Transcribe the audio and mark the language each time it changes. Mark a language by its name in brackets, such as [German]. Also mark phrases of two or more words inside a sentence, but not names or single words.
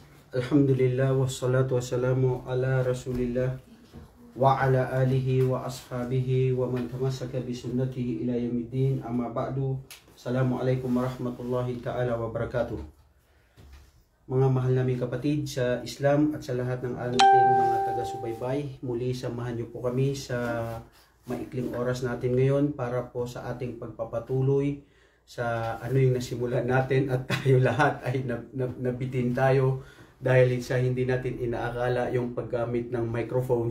[Arabic] الحمد لله والصلاة والسلام على رسول الله وعلى آله وأصحابه ومن تمسك بسنته إلى يوم الدين. أما بعد. السلام عليكم ورحمة الله تعالى وبركاته. [Filipino] Mga mahal naming kapatid sa Islam at sa lahat ng ating mga taga-subaybay, muli samahan niyo po kami sa maikling oras natin ngayon para po sa ating pagpapatuloy sa ano yung nasimulan natin, at tayo lahat ay nabitin tayo dahil sa hindi natin inaakala yung paggamit ng microphone.